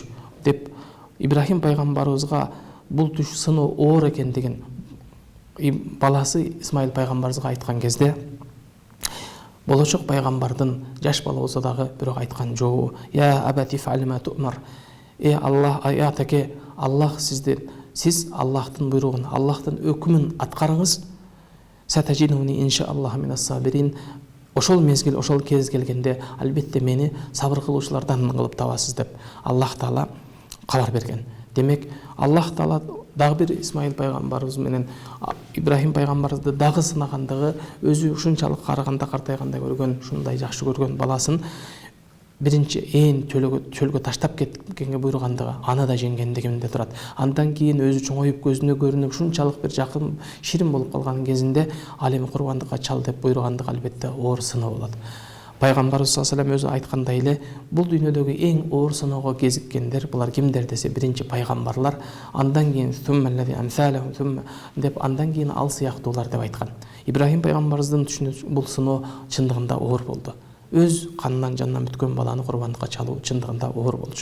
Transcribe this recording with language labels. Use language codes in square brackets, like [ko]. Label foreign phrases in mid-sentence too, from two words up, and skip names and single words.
[ky] деп Ибрахим пайгамбарыбызга бул түш сыноо оор экендигин баласы Исмаил пайгамбарыбызга айткан кезде, болочок пайгамбардын жаш бала болсо дагы бирок айткан жообу: [ar] «يا أبت افعل ما تؤمر». [ky] Аллах, атаке, Аллах сиз Аллахтын буйругун, Аллахтын өкүмүн аткарыңыз. [ar] ستجدني إن شاء الله من الصابرين. [ky] Ошол мезгил, ошол кез келгенде албетте мени сабыр кылуучулардан кылып табасыз деп Аллах Таала кабар берген. Демек Аллах Таала дагы бир Исмаил пайгамбарыбыз менен Ибрахим пайгамбарыбызды дагы сынагандыгы, өзү ушунчалык карыганда картайганда көргөн, ушундай жакшы көргөн баласын биринчи чөлгө таштап кеткенге буйругандыгы, аны да жеңгендигинде турат. Андан кийин өзү чоңоюп, көзүнө көрүнүп, ушунчалык бир жакын, ширин болуп калган кезинде ал эми курбандыкка чал деп буйругандыгы албетте оор сыноо болот. Пайгамбарыбыз [ar] صلى الله عليه وسلم [ky] өзү айткандай эле, бул дүйнөдөгү эң оор сыноого кезиккендер булар кимдер десе, биринчи пайгамбарлар, андан кийин деп андан кийин ал сыяктуулар деп айткан. Ибрахим пайгамбарыбыздын түшүнүшү бул сыноо чындыгында оор болду. Өз канынан жанынан бүткөн баланы курбандыкка чалуу чындыгында оор болчу.